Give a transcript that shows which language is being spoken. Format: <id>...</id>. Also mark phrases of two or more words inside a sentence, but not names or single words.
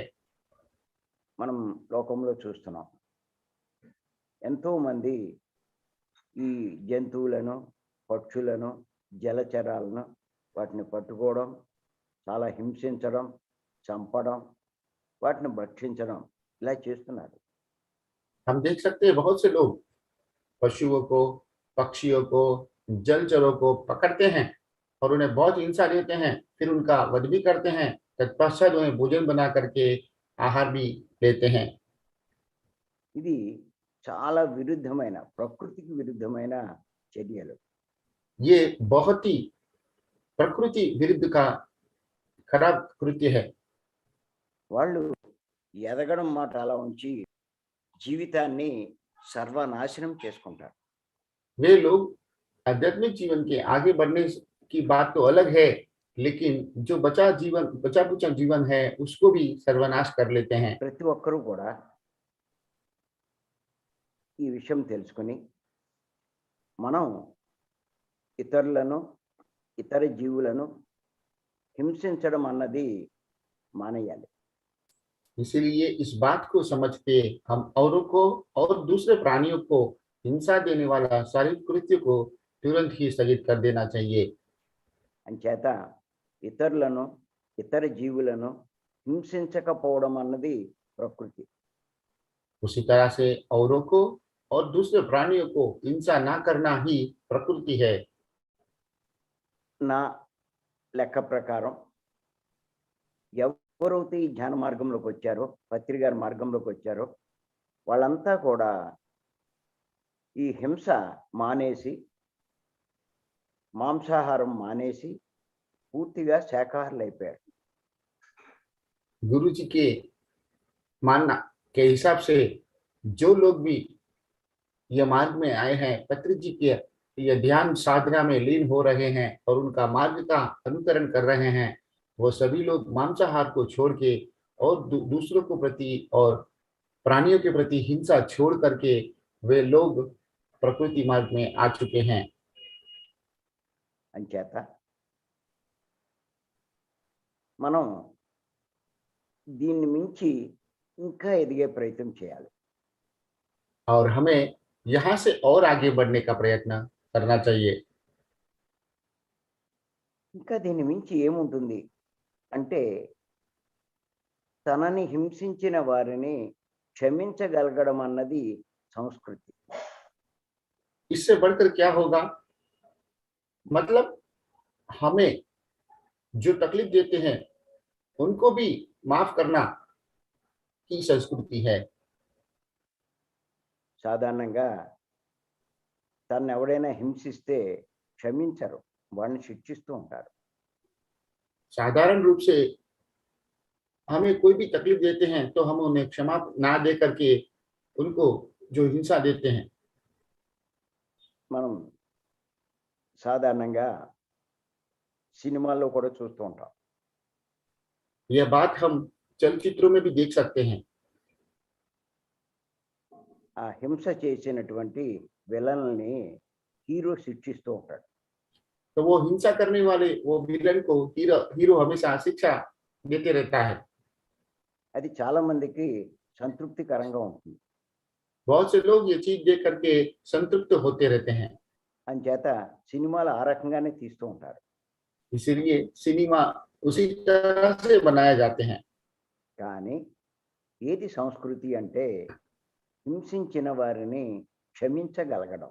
<te>మనం లోకంలో చూస్తున్నాం. ఎంతో మంది ఈ జంతువులను, పక్షులను, జలచరాలను వాటిని పట్టుకోవడం, చాలా హింసించడం, చంపడం, వాటిని భక్షించడం ఇలా చేస్తున్నారు.</te> <hi>हम देख सकते हैं बहुत से लोग पशुओं को, पक्षियों को, जलचरों को पकड़ते हैं और उन्हें बहुत हिंसा देते हैं, फिर उनका वध भी करते हैं, तत्पश्चात उन्हें भोजन बना करके आहार भी लेते हैं।</hi> <te>ఇది చాలా విరుద్ధమైన, ప్రకృతికి విరుద్ధమైన చర్యలు.</te> <hi>ये बहुत ही प्रकृति विरुद्ध का खराब कृत्य है।</hi> <te>వాళ్ళు ఎదగడం మాట అలా ఉంచి జీవితాన్ని సర్వనాశనం చేసుకుంటారు.</te> <hi>वे लोग आध्यात्मिक जीवन के आगे बढ़ने की बात तो अलग है, लेकिन जो बचा कुचा जीवन है उसको भी सर्वनाश कर लेते हैं।</hi> <te>ప్రతి ఒక్కరూ కూడా ఈ విషయం తెలుసుకొని మనం ఇతరులను, ఇతర జీవులను హింసించడం అన్నది మానేయాలి.</te> <hi>इसीलिए इस बात को समझ के हम औरों को और दूसरे प्राणियों को हिंसा देने वाला शारीरिक कृत्य को तुरंत ही स्थगित कर देना चाहिए।</hi> <te>అంచేత ఇతరులను, ఇతర జీవులను హింసించకపోవడం అన్నది ప్రకృతి.</te> <hi>उसी तरह से औरों को और दूसरे प्राणियों को हिंसा ना करना ही प्रकृति है।</hi> <te>నా లెక్క ప్రకారం ఎవరైతే ఈ జ్ఞాన మార్గంలోకి వచ్చారో, పత్రి గారి మార్గంలోకి వచ్చారో వాళ్ళంతా కూడా ఈ హింస మానేసి, మాంసాహారం మానేసి పూర్తిగా శాకాహారులు అయిపోయారు.</te> <hi>गुरु जी के मानना के हिसाब से जो लोग भी यह मार्ग में आए हैं, पत्री जी के यह ध्यान साधना में लीन हो रहे हैं और उनका मार्ग का अनुकरण कर रहे हैं, वो सभी लोग मांसाहार को छोड़ के और दूसरों को प्रति और प्राणियों के प्रति हिंसा छोड़ करके वे लोग प्रकृति मार्ग में आ चुके हैं।</hi> <te>అంచేత మనం దీన్ని మించి ఇంకా ఎదిగే ప్రయత్నం చేయాలి.</te> <hi>और हमें यहाँ से और आगे बढ़ने का प्रयत्न करना चाहिए।</hi> <te>ఇంకా దీన్ని మించి ఏముంటుంది అంటే తనని హింసించిన వారిని క్షమించగలగడం అన్నది సంస్కృతి.</te> <hi>इससे बढ़कर क्या होगा? मतलब हमें जो तकलीफ देते हैं उनको भी माफ करना की संस्कृति है।</hi> <te>సాధారణంగా తను ఎవడైనా హింసిస్తే క్షమించరు, వాడిని శిక్షిస్తూ ఉంటారు.</te> <hi>साधारण रूप से हमें कोई भी तकलीफ देते हैं तो हम उन्हें क्षमा ना दे करके उनको जो हिंसा देते हैं।</hi> <te>మనం సాధారణంగా సినిమాల్లో కూడా చూస్తూ ఉంటాం.</te> <hi>यह बात हम चलचित्रों में भी देख सकते हैं।</hi> <te>ఆ హింస చేసినటువంటి విలన్ని హీరో శిక్షిస్తూ ఉంటాడు.</te> <hi>तो वो हिंसा करने वाले वो विलन को हीरो हमेशा शिक्षा देते रहता है।</hi> <te>అది చాలా మందికి సంతృప్తికరంగా ఉంటుంది.</te> <hi>बहुत से लोग ये चीज देख करके संतृप्त होते रहते हैं।</hi> <te>అంచేత సినిమాలు ఆ రకంగానే తీస్తూ ఉంటారు.</te> <hi>इसीलिए सिनेमा उसी तरह से बनाए जाते हैं।</hi> <te>కానీ ఏది సంస్కృతి అంటే హింసించిన వారిని క్షమించగలగడం.</te>